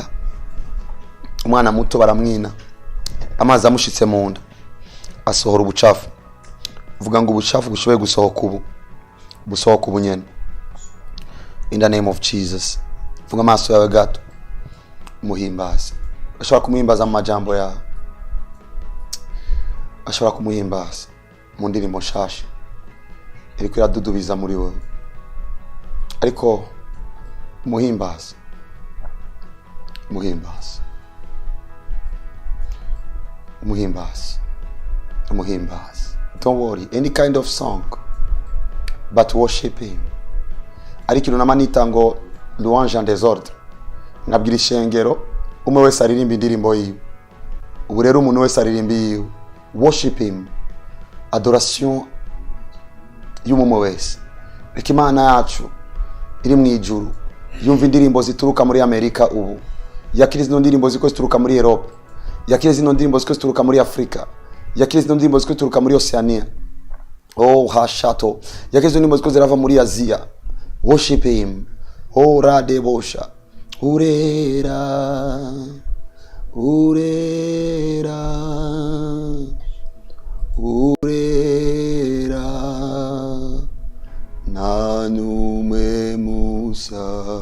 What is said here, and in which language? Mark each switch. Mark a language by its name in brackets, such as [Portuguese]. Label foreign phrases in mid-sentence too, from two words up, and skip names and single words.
[Rundi] Umwana muto baramwina. Amazi amushitse munda. Asohora ubucafu. Vuga ngo ubucafu bushoboye gusohoka ubu. Busohoka ubunyene. [English] in the name of Jesus. [Rundi] Funga amaso yawe gato, muhimbaze. Ashobora kumuhimbaza mu majambo yawe, ashobora kumuhimbaza mu ndirimbo nshasha iriko iradudubiza muri wowe, ariko muhimbaze, muhimbaze, muhimbaze, muhimbaze. [English] Don't worry, any kind of song, but worship him. [Rundi] Ari kintu namanita ngo [French] louange en désordre. [Rundi] Ngabwira ishengero umwe wese aririmba indirimbo yiwe. Ubu rero umuntu wese aririmba yiwe. [English] Worship him. [Rundi] Adoration y'umwe wese. Reka Imana yacu iri mu ijuru yumva indirimbo zituruka muri Amerika ubu. Yakire zino ndirimbo ziko zituruka muri Europe. Yakire zino ndirimbo ziko zituruka muri Afrika. Yakire zino ndirimbo ziko zituruka muri Oceania. Oh hashato. Yakire zino ndirimbo ziko zirava muri Asia. [English] Worship him. Oh radebosha. [Rundi] Urera. Urera. Urera. Nanume Musa.